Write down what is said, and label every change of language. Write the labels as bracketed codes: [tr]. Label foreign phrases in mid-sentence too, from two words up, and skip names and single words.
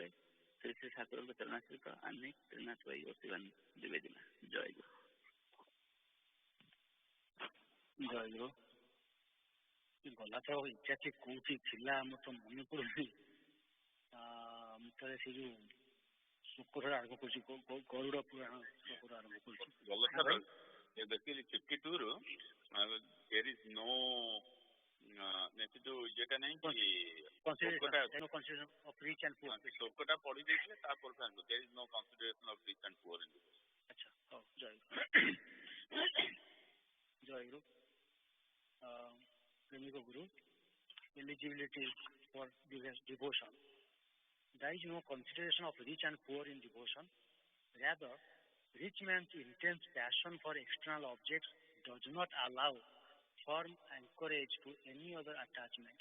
[or] ଶ୍ରୀ ଶ୍ରୀ ଠାକୁରଙ୍କ ଚରଣାଶ୍ରିତ ଆହ୍ନେ ତ୍ରିନାଥ ଭାଇ ଓ ଶିବାନୀ ଦ୍ୱିବେଦୀ ଜୟଗୁରୁ। ଜୟଗୁରୁ। ଗଲା ତ ଏକ୍ଜାକ୍ଟଲି କୋଉଠି ଥିଲା ଆମର ତ ମନେ ପଡୁନି। ମୁଁ ତ ସେ ଯୋଉ ଶୁକ୍ର ଆରମ୍ଭ କରୁଛି, ଗରୁଡ ପୁରାଣ ଶୁକ୍ର ଆରମ୍ଭ କରୁଛି। [en] basically 52 ରୁ there is no [or] ଯୋଉ ଇଏଟା ନାହିଁ କି ଶ୍ଲୋକଟା ପଢି ଦେଇଥିଲେ ତାପରେ [en] there is no consideration of rich and poor in this. [or] ଆଚ୍ଛା ହଉ ଜୟଗୁରୁ। ପ୍ରେମିକ ଗୁରୁ, [en] eligibility for devotion. There is no consideration of rich and poor in devotion. Rather, rich man's intense passion for external objects does not allow firm anchorage to any other attachment.